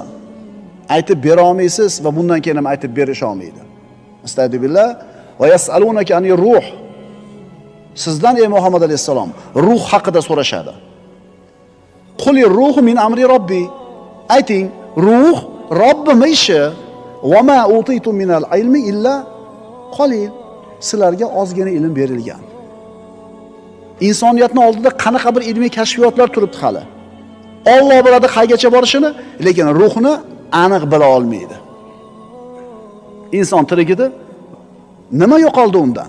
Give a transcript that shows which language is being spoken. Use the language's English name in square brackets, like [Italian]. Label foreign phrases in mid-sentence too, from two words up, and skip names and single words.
[Uzbek] Aytib bera olmaysiz va bundan keyin ham aytib berisha olmaydi. [Arabic] أستغفر الله ويسألونك عن الروح. [Uzbek] Sizdan ey Muhammad alayhissalom ruh haqida so'rashadi. [Arabic] قل الروح من أمر ربي. [Uzbek] Ayting, ruh Robbim ishi. [Arabic] وما أوتيتم من العلم إلا قليل. [Uzbek] Sizlarga ozgina ilm berilgan. Insoniyatning oldida qanaqa bir ilmiy kashfiyotlar turibdi hali. Alloh biladi qaygacha borishini, lekin ruhni aniq bila olmaydi. Inson tirigida nima yo'qoldi undan?